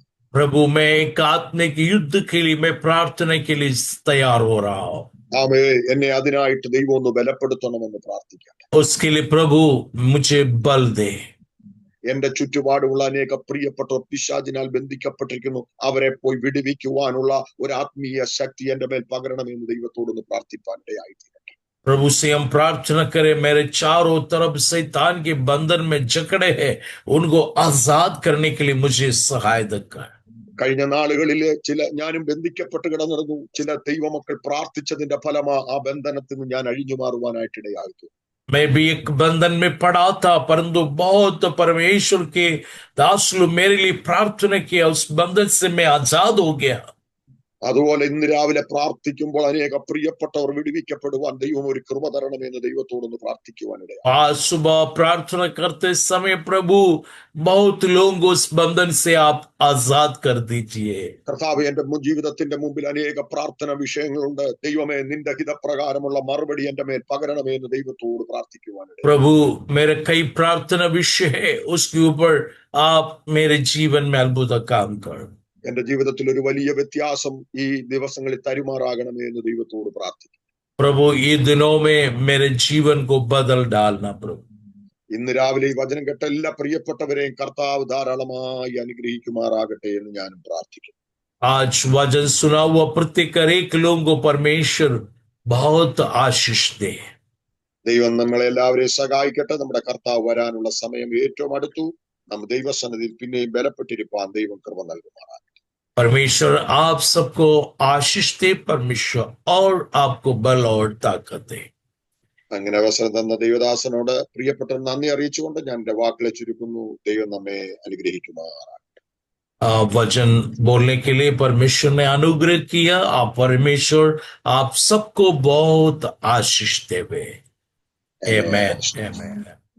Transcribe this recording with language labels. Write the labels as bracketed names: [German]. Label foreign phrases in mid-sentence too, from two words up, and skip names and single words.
[Hindi] प्रभु मैं एक आत्मिक युद्ध के लिए मैं प्रार्थना के लिए तैयार हो रहा हूँ। [Malayalam] എന്നെ അതിനായിട്ട് ദൈവം ഒന്ന് ബലപ്പെടുത്തണമെന്ന് പ്രാർത്ഥിക്കാം. [Hindi] उसके लिए प्रभु मुझे बल दे। [Malayalam] എന്റെ ചുറ്റുപാടുമുള്ള അനേക പ്രിയപ്പെട്ടവർ പിശാചിനാൽ ബന്ധിക്കപ്പെട്ടിരിക്കുന്നു. അവരെ പോയി വിടുവിക്കുവാനുള്ള ഒരു ആത്മീയ ശക്തി എന്റെ മേൽ പകരണമെന്ന് ദൈവത്തോടൊന്ന് പ്രാർത്ഥിപ്പാനിടയായി തീരട്ടെ. [Hindi] प्रभु से हम प्रार्थना करें, मेरे चारों तरफ शैतान के बंधन में जकड़े हैं, उनको आजाद करने के लिए मुझे सहायता कर। [Malayalam] കഴിഞ്ഞ നാളുകളില് ഞാനും ബന്ധിക്കപ്പെട്ട് കിടന്നിരുന്നു. ചില ദൈവമക്കൾ പ്രാർത്ഥിച്ചതിന്റെ ഫലമാ ആ ബന്ധനത്തിൽ നിന്ന് ഞാൻ അഴിഞ്ഞു മാറുവാനായിട്ടിടയായി. [Hindi] मैं भी एक बंधन में पड़ा था, परंतु बहुत परमेश्वर के दास लोग मेरे लिए प्रार्थना किया, उस बंधन से मैं आजाद हो गया। [Malayalam] അതുപോലെ ഇന്ന് രാവിലെ പ്രാർത്ഥിക്കുമ്പോൾ അനേക പ്രിയപ്പെട്ടവർ വിടുവിക്കപ്പെടുവാൻ ദൈവം ഒരു കൃപ തരണമെന്ന് ദൈവത്തോടൊന്ന് പ്രാർത്ഥിക്കുവാനിടയായി. [Hindi] आज सुबह प्रार्थना करते समय प्रभु बहुत लोगों को उस बंधन से आप आजाद कर दीजिए। [Malayalam] കർത്താവേ, എന്റെ ജീവിതത്തിന്റെ മുമ്പിൽ അനേക പ്രാർത്ഥന വിഷയങ്ങളുണ്ട്. ദൈവമേ, നിന്റെ ഹിതപ്രകാരമുള്ള മറുപടി എന്റെ മേൽ പകരണമേ എന്ന് ദൈവത്തോട് പ്രാർത്ഥിക്കുവാനിടയായി. [Hindi] प्रभु मेरे कई प्रार्थना विषय है, उसके ऊपर आप मेरे जीवन में अद्भुत काम कर। [Malayalam] എന്റെ ജീവിതത്തിൽ ഒരു വലിയ വ്യത്യാസം ഈ ദിവസങ്ങളിൽ തരുമാറാകണമേ എന്ന് ദൈവത്തോട് പ്രാർത്ഥിക്കും. [Hindi] प्रभु ये दिनों में मेरे जीवन को बदल डालना प्रभु। [Malayalam] ഇന്ന് രാവിലെ ഈ വചനം കേട്ട എല്ലാ പ്രിയപ്പെട്ടവരെയും കർത്താവ് ധാരാളമായി അനുഗ്രഹിക്കുമാറാകട്ടെ എന്ന് ഞാനും പ്രാർത്ഥിക്കുന്നു. [Hindi] आज वचन सुना हुआ प्रत्येक एक लोगों को परमेश्वर बहुत आशीष दे। [Malayalam] ദൈവം നമ്മളെ എല്ലാവരെയും സഹായിക്കട്ടെ. നമ്മുടെ കർത്താവ് വരാനുള്ള സമയം ഏറ്റവും അടുത്തു. നാം ദൈവസന്നിധിയിൽ പിന്നെയും ബലപ്പെട്ടിരിപ്പാൻ ദൈവം കൃപ നൽകുമാറാകട്ടെ. [Hindi] परमेश्वर आप सबको आशीष दे, परमेश्वर और आपको बल और ताकत दे। [Malayalam] അങ്ങനെ അവസരം തന്ന ദൈവദാസനോട് പ്രിയപ്പെട്ട നന്ദി അറിയിച്ചുകൊണ്ട് ഞാൻ എന്റെ വാക്കുകളെ ചുരുക്കുന്നു. ദൈവം നമ്മെ അനുഗ്രഹിക്കുമാറാകട്ടെ. [Hindi] वचन बोलने के लिए परमेश्वर ने अनुग्रह किया। आप परमेश्वर आप सबको बहुत आशीष देवे। आमेन, आमेन।